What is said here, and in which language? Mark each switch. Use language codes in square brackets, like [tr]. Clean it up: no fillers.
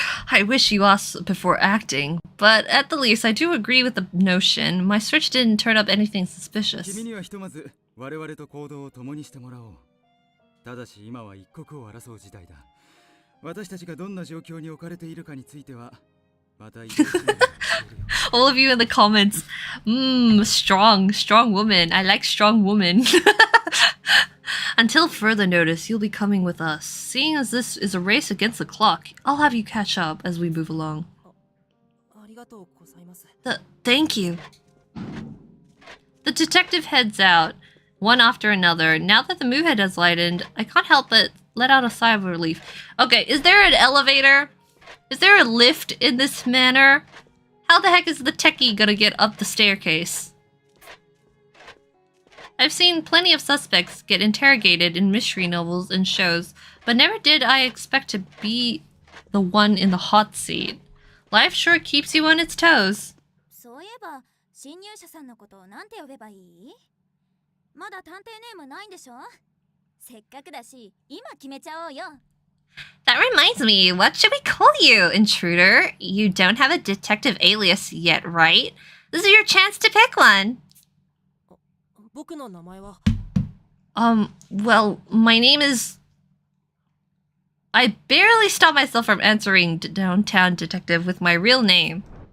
[en] I wish you asked before acting, but at the least I do agree with the notion. My search didn't turn up anything suspicious. [ja] 君にはひとまず我々と行動を共にしてもらおう。ただし今は一刻を争う時代だ。私たちがどんな状況に置かれているかについてはまた移動しながら。 [en] All of you in the comments, strong woman. I like strong woman. Until further notice, you'll be coming with us. Seeing as this is a race against the clock, I'll have you catch up as we move along. [ja] ありがとうございます。 [en] Thank you. The detective heads out, one after another. Now that the movehead has lightened, I can't help but let out a sigh of relief. Okay, is there an elevator? Is there a lift in this manor? How the heck is the techie gonna get up the staircase? I've seen plenty of suspects get interrogated in mystery novels and shows, but never did I expect to be the one in the hot seat. Life sure keeps you on its toes. [ja] そういえば、侵入者さんのことをなんて呼べばいい？まだ探偵ネームないんでしょ？せっかくだし、今決めちゃおうよ。 [en] That reminds me, what should we call you, intruder? You don't have a detective alias yet, right? This is your chance to pick one. [ja] 僕の名前は [en] Well, my name is... I barely stopped myself from answering Downtown Detective with my real name.